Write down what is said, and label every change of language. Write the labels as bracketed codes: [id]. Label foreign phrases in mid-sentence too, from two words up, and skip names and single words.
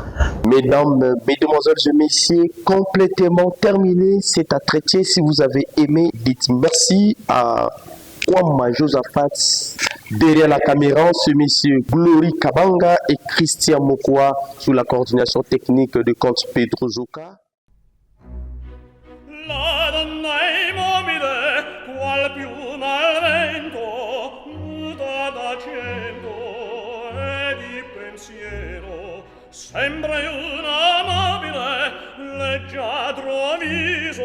[fr] Mesdames, mesdemoiselles et messieurs, complètement terminé cet entretien. Si vous avez aimé, dites merci à Kwama Josaphat. Derrière la caméra, ce monsieur Glory Kabanga et Christian Mokwa sous la coordination technique de compte Pedro Zoka. [it] La donna è immobile, qual piuma al vento, muta d'accento e di pensiero, sembra una mobile leggiadro amico.